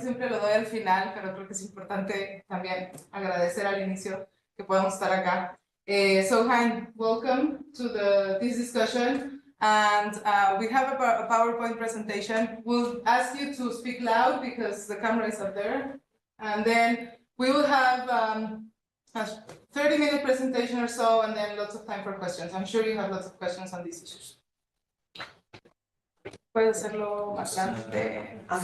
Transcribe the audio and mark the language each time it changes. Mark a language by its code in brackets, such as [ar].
[es] Siempre lo doy al final, pero creo que es importante también agradecer al inicio que podamos estar acá. [en] So Hein, welcome to this discussion, and we have a PowerPoint presentation. We'll ask you to speak loud because the camera is up there, and then we will have a 30-minute presentation or so, and then lots of time for questions. I'm sure you have lots of questions on these issues. [es] Puedo hacerlo más grande.